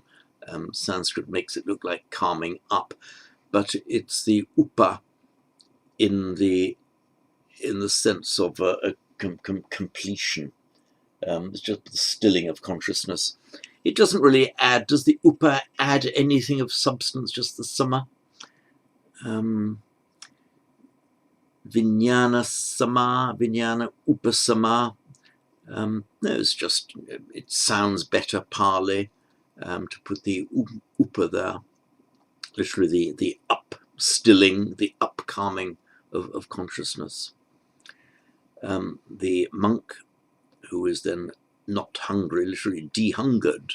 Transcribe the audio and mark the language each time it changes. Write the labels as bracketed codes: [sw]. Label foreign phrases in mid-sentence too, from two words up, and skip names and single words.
[en] Sanskrit makes it look like calming up, but it's the upa in the sense of a completion. It's just the stilling of consciousness. It doesn't really add. Does the upa add anything of substance? Just the sama. [pi] Vijnana sama, vijnana upasama. [en] No, it's just, it sounds better Pali to put the upa there. Literally the up stilling, the up calming of consciousness. The monk who is then not hungry, literally dehungered.